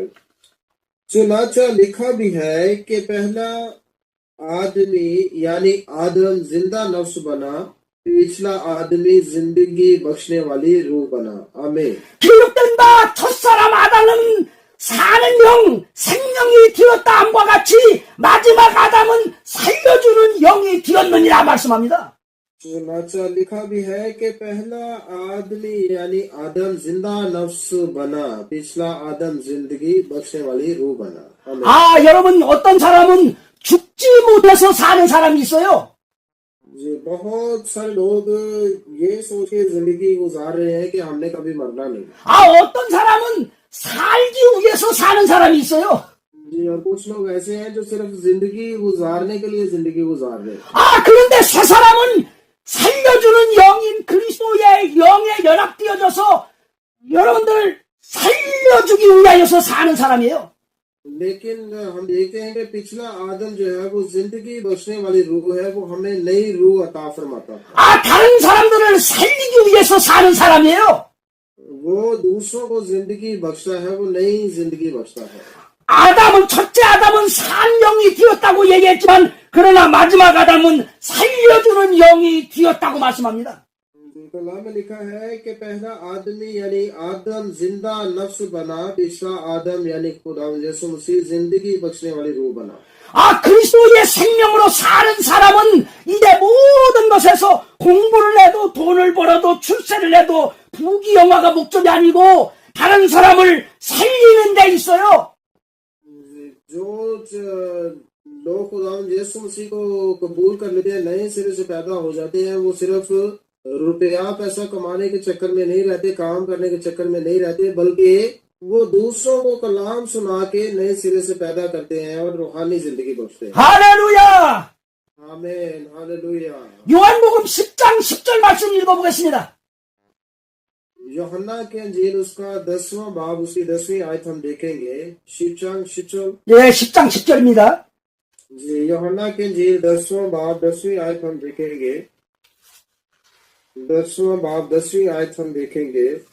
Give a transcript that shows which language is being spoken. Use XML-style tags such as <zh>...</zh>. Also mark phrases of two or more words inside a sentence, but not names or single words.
<hi>चुनाचा लिखा भी है कि पहला आदमी यानी आदम जिंदा नफ्स बना, पिछला आदमी जिंदगी बख्शने वाली रूह बना। आमीन।</hi> <ko>기록된 바 첫사람 아담은 사는 영, 생명이 되었다 함과 같이 마지막 아담은 살려주는 영이 되었느니라 말씀합니다.</ko> <hi>चुनाचा लिखा भी है कि पहला आदमी यानी आदम जिंदा नफ्स बना, पिछला आदम जिंदगी बख्शने वाली रूह बना। आमीन।</hi> <ko>여러분 어떤 사람은 죽지 못해서 사는 사람이 있어요.</ko> <hi>जी, बहुत सारे लोग ये सोच के जिंदगी गुजार रहे हैं कि हमने कभी मरना नहीं।</hi> <ko>어떤 사람은 살기 위해서 사는 사람이 있어요.</ko> <hi>जी, और कुछ लोग ऐसे हैं जो सिर्फ जिंदगी गुजारने के लिए जिंदगी गुजार रहे हैं।</hi> <ko>그런데 새 사람은 살려주는 영인 그리스도의 영에 연합되어져서 여러분들 살려주기 위하여서 사는 사람이에요.</ko> <hi>लेकिन हम देखते हैं कि पिछला आदम जो है वो जिंदगी बख्शने वाली रूह है, वो हमें नई रूह अता फरमाता है।</hi> <ko>다른 사람들을 살리기 위해서 사는 사람이에요.</ko> <hi>वो दूसरों को जिंदगी बख्शता है, वो नई जिंदगी बख्शता है।</hi> <ko>첫째 아담은 산 영이 되었다고 얘기했지만 그러나 마지막 아담은 살려주는 영이 되었다고 말씀합니다.</ko> <hi>कलाम में लिखा है कि पहला आदमी यानी आदम जिंदा नफ्स बना, पिछला आदम यानी खुदा यीशु मसीह जिंदगी बख्शने वाली रूह बना।</hi> <ko>그리스도의 생명으로 사는 사람은 이제 모든 것에서 공부를 해도 돈을 벌어도 출세를 해도 부귀영화가 목적이 아니고 다른 사람을 살리는 데 있어요.</ko> <hi>जो लोग खुदा यीशु मसीह को कबूल कर लेते हैं, नए सिरे से पैदा हो जाते हैं, वो सिर्फ रुपया पैसा कमाने के चक्कर में नहीं रहते, काम करने के चक्कर में नहीं रहते, बल्कि वो दूसरों को कलाम सुना के नए सिरे से पैदा करते हैं और रूहानी जिंदगी बख्शते हैं।</hi> <ko>할렐루야!</ko> <hi>आमीन, हालेलुया।</hi> <ko>요한복음 10장 10절 말씀 읽어보겠습니다.</ko> <hi>यूहन्ना के अंजील उसका 10वां बाब उसकी 10वीं आयत हम देखेंगे। शिवचांग शिचल</hi> <ko>예, 10장 10절입니다.</ko> <hi>जी, यूहन्ना के अंजील 10वां बाब 10वीं आयत हम देखेंगे। 10वां बाब 10वीं आयत हम देखेंगे।</hi>